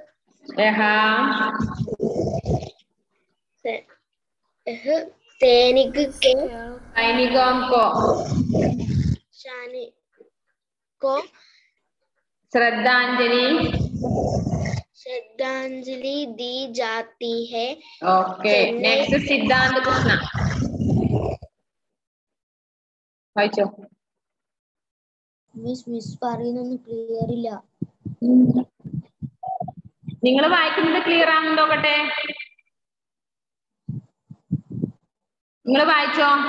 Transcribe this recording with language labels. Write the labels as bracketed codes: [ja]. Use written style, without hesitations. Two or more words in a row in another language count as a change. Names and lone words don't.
[hi] सैनिकों को श्रद्धांजलि दी जाती है। [en] okay next [ml] सिद्धांत कृष्ण വായിച്ചോ. മിസ് പറയുന്നൊന്നും ക്ലിയർ ഇല്ല. നിങ്ങൾ വായിക്കുന്നത് ക്ലിയർ ആണെന്ന് നോക്കട്ടെ. നിങ്ങൾ വായിച്ചോ.